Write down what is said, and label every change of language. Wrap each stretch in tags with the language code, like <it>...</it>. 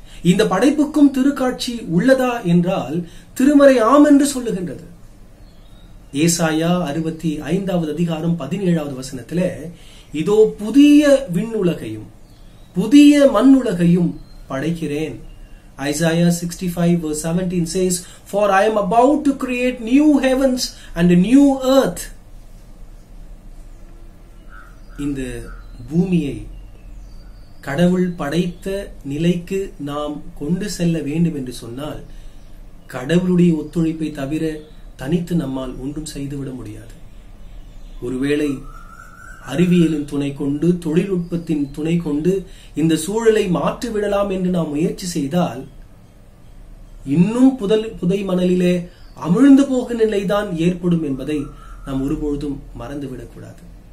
<ta>இந்த படைப்புக்கும் திருக்காட்சி உள்ளதா என்றால் திருமறை ஆம் என்று சொல்லுகின்றது. ஏசாயா 65வது அதிகாரம் 17வது வசனத்திலே, இதோ புதிய விண்ணுலகையும் புதிய மண்ணுலகையும் படைக்கிறேன்.</ta> <en>Isaiah 65:17 says, For I am about to create new heavens and a new earth.</en> <ta>இந்த பூமியை கடவுள் படைத்த நிலைக்கு நாம் கொண்டு செல்ல வேண்டும் என்று சொன்னால் கடவுளுடைய ஒத்துழைப்பை தவிர தனித்து நம்மால் ஒன்றும் செய்துவிட முடியாது. ஒருவேளை அறிவியலின் துணை கொண்டு, தொழில்நுட்பத்தின் துணை கொண்டு இந்த சூழலை மாற்றிவிடலாம் என்று நாம் முயற்சி செய்தால் இன்னும் புதை மணலிலே அமிழ்ந்து போகும் நிலைதான் ஏற்படும் என்பதை நாம் ஒருபொழுதும் மறந்துவிடக்கூடாது.</ta>